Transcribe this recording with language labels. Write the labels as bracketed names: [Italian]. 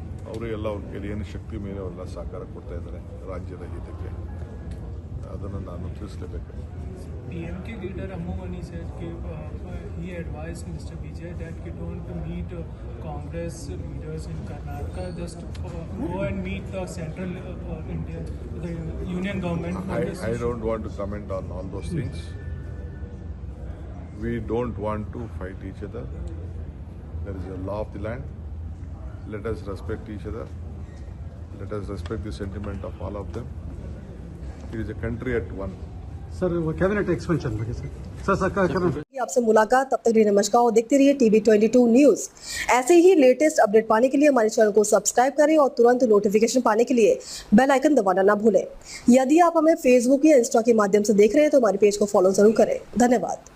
[Kannada] ಅವರು ಎಲ್ಲ ಅವ್ರ ಕೈಲಿ ಏನು ಶಕ್ತಿ ಮೇಲೆ ಅವರೆಲ್ಲ ಸಹಕಾರ ಕೊಡ್ತಾ ಇದ್ದಾರೆ ರಾಜ್ಯದ ಹಿತಕ್ಕೆ. ಅದನ್ನು ನಾನು ತಿಳಿಸಲೇಬೇಕು. [English] PMK leader Ammu Mani said he advised Mr. Vijay that he don't meet Congress leaders in Karnataka, just go and meet the central India, the union government. I don't want to comment on all those things. We don't want to fight each other. There is a law of the land. Let us respect each other. Let us respect the sentiment of all of them. It is a country at one. [Hindi] Sir वो cabinet expansion लगे sir आपसे मुलाकात, तब तक नमस्कार और देखते रहिए टीवी 22 न्यूज। ऐसे ही लेटेस्ट अपडेट पाने के लिए हमारे चैनल को सब्सक्राइब करें और तुरंत नोटिफिकेशन पाने के लिए बेल आइकन दबाना ना भूलें। यदि आप हमें फेसबुक या इंस्टा के माध्यम से देख रहे हैं तो हमारे पेज को फॉलो जरूर करें। धन्यवाद।